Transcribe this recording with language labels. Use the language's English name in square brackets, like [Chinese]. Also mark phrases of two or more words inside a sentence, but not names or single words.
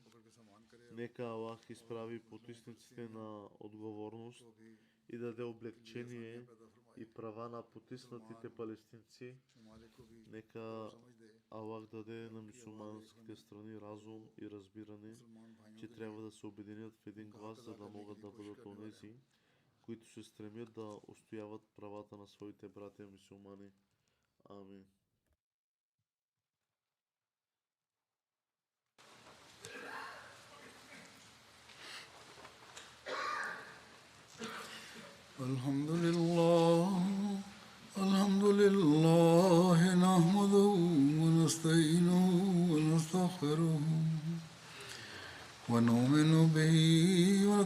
[Bulgarian] Нека Аллах изправи потисниците на отговорност и даде облегчение и права на потиснатите палестинци. Нека Аллах даде на мюсюлманските страни разум и разбиране, че трябва да се обединят в един глас, за да могат да бъдат онези, които се стремят да устояват правата на своите братя мюсюлмани. [Arabic] Амин. الحمد لله نحمده ونستعينه ونستغفره ونؤمن به و